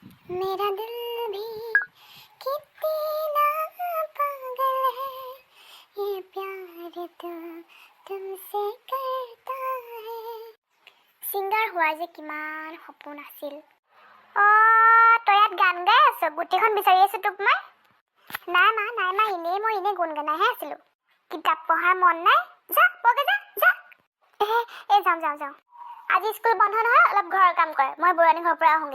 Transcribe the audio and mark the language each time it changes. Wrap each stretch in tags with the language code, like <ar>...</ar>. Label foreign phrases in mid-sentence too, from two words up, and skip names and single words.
<hi>मेरा दिल भी कितना पागल है ये प्यार तो तुमसे करता है</hi> <as>सिंगार হোৱা যে কিমান সপোন আছিল তই ইয়াত গান গাই আছ গুটিখন বিচাৰি আছো তোক মই নাই মা এনেই মই এনে গুণগানাইহে আছিলো কিতাপ পঢ়াৰ মন নাই যা বগে যা যাওঁ আজি স্কুল বন্ধ নহয় অলপ ঘৰৰ কাম কৰে মই বুঢ়ানী ঘৰৰ পৰা আহোঁগে</as>